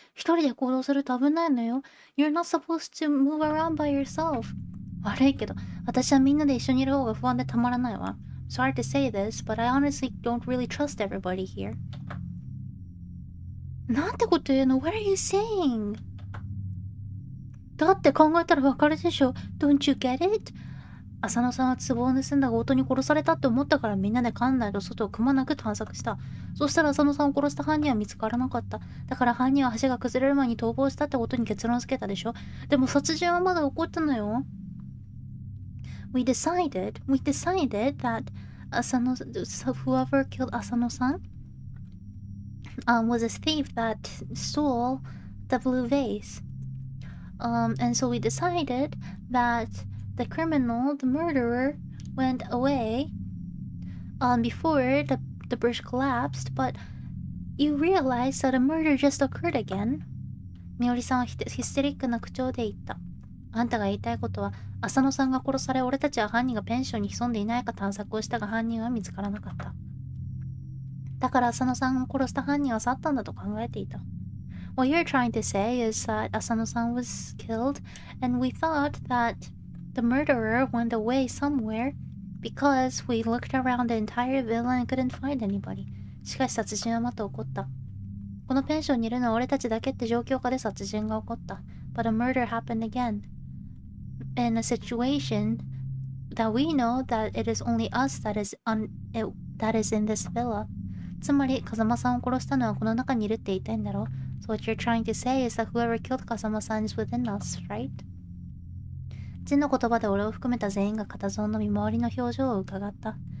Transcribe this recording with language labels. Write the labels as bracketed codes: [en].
[ja] 一人で行動すると危ないのよ。 [en] You're not supposed to move around by yourself. [ja] 悪いけど、私はみんなで一緒にいる方が不安でたまらないわ。 [en] Sorry to say this, but I honestly don't really trust everybody here. [ja] なんてこと言うの？ [en] What are you saying? [ja] だって考えたらわかるでしょ？ [en] Don't you get it? [ja] 浅野さんは壺を盗んだ強盗に殺されたって思ったからみんなで館内と外をくまなく探索した。そしたら浅野さんを殺した犯人は見つからなかった。だから犯人は橋が崩れる前に逃亡したってことに結論付けたでしょ。でも殺人はまだ起こったのよ。 [en] We decided that whoever killed Asano-san was a thief that stole the blue vase. And so we decided that the criminal, the murderer, went away before the bridge collapsed, but you realized that a murder just occurred again. [ja] みおりさんはヒステリックな口調で言った。あんたが言いたいことは、浅野さんが殺され、俺たちは犯人がペンションに潜んでいないか探索をしたが犯人は見つからなかった。だから浅野さんを殺した犯人は去ったんだと考えていた。 [en] What you're trying to say is that Asano-san was killed, and we thought that the murderer went away somewhere because we looked around the entire villa and couldn't find anybody. [ja] しかし殺人はまた起こった。このペンションにいるのは俺たちだけって状況下で殺人が起こった。 [en] But a murder happened again. In a situation that we know that it is only us that is in this villa. [ja] つまり、風間さんを殺したのはこの中にいるって言いたいんだろう。 [en] So what you're trying to say is that whoever killed Kazama-san is within us, right? [ja] ジンの言葉で俺を含めた全員が固唾を飲み周りの表情を伺った。